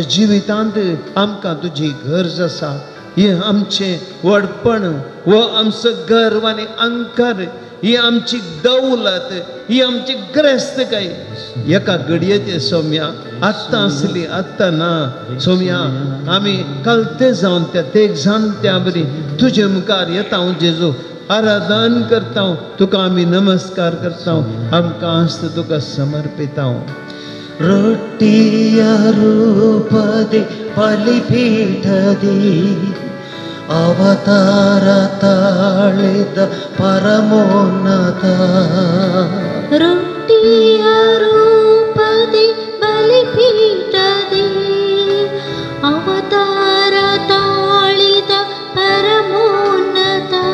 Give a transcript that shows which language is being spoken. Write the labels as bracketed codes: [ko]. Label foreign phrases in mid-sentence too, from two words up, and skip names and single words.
[kok] जिवितांत आमकां तुजी गरज आसा हे आमचें व्हडपण वो आमचो गर्व आनी अहंकार ही आमची दौलत ही आमची ग्रेस्तकाय एका घडयेचेर सौम्या आत्तां आसली आत्तां ना सौम्या आमी कलते जावन त्या तेग जाणट्या बरी तुजे मुखार येता जेजू आराधन करता तुका आमी नमस्कार करता आमकां आस्त तुका समर्पिता [kn] ರೊಟ್ಟಿಯ ರೂಪದಿ ಬಲಿಪೀಠದಿ ಅವತಾರ ತಾಳಿದ ಪರಮೋನ್ನತ ರೊಟ್ಟಿಯ ರೂಪದಿ ಬಲಿಪೀಠದಿ ಅವತಾರ ತಾಳಿದ ಪರಮೋನ್ನತ